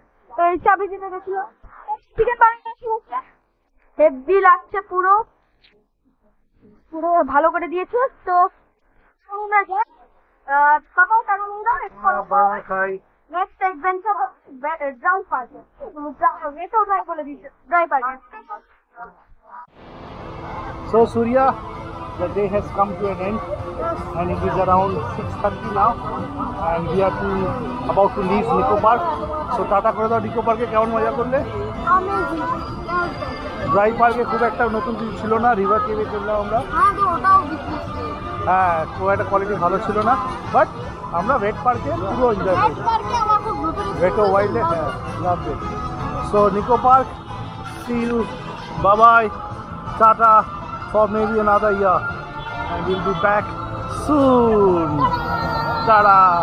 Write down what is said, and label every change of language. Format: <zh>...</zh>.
<bn>তো এই চাবি দিতে গেছিল, চিকেন বার্গার এসে গেছে, হেভি লাগছে পুরো পুরো ভালো করে দিয়েছে। তো আমরা যাই পাপাও টাকা নিয়ে দাও, নেক্সট অ্যাডভেঞ্চার ড্রাই পার্কে, এটাও ড্রাই বলে দিচ্ছে, ড্রাই পার্কে।</bn> <en>So Surya, the day has come to an end and it is around 6:30 now and we are about to leave Nico Park.</en> <bn>So tata করে দাও Nico Park এ কেমন মজা করলে? অ্যামেজিং। ড্রাই পার্কে খুব একটা নতুন কিছু ছিল না, রিভার কেভে করলাম আমরা। হ্যাঁ তো ওটাও বিজনেস, হ্যাঁ খুব একটা কোয়ালিটি ভালো ছিল না, বাট আমরা ওয়েট পার্কে পুরো এনজয় ড্রাই করেছি। পার্কে আমার খুব নতুন</bn> <en>Veto Wildlife, loved it. So Nico Park, see you, bye bye, tata for maybe another year, and we'll be back soon. Ta-da!</en>